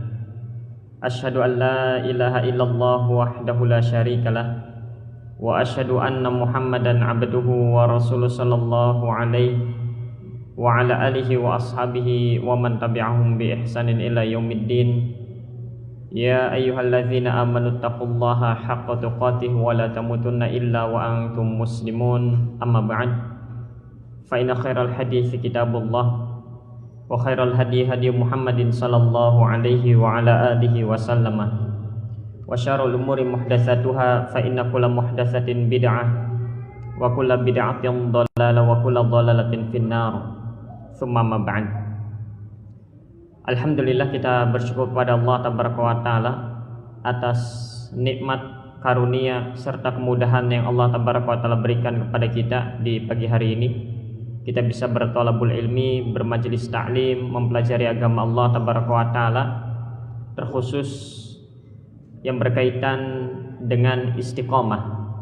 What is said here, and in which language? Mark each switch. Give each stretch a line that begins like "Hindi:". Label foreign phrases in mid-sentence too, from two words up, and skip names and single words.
Arabic: أشهد أن لا إله إلا الله وحده لا شريك له وأشهد أن محمدا عبده ورسوله صلى الله عليه وعلى آله وأصحابه ومن تبعهم بإحسان إلى يوم الدين. يا أيها الذين آمنوا اتقوا الله حق تقاته ولا تموتن إلا وأنتم مسلمون. أما بعد فإن خير الحديث كتاب الله وخير الهدي هدي هدي محمد صلى الله عليه وعلى آله وسلم. وشر الأمور محدثاتها فإن كل محدثة بدعة وكل بدعة ضلالة وكل ضلالة في النار. ثم أما بعد.
Indonesian: Alhamdulillah, kita bersyukur kepada Allah
Arabic: تبارك وتعالى
Indonesian: atas nikmat, karunia serta kemudahan yang Allah
Arabic: تبارك وتعالى
Indonesian: berikan kepada kita di pagi hari ini. Kita bisa berthalabul ilmi, bermajelis ta'lim, mempelajari agama Allah
Arabic: تبارك وتعالى,
Indonesian: terkhusus yang berkaitan dengan istiqomah.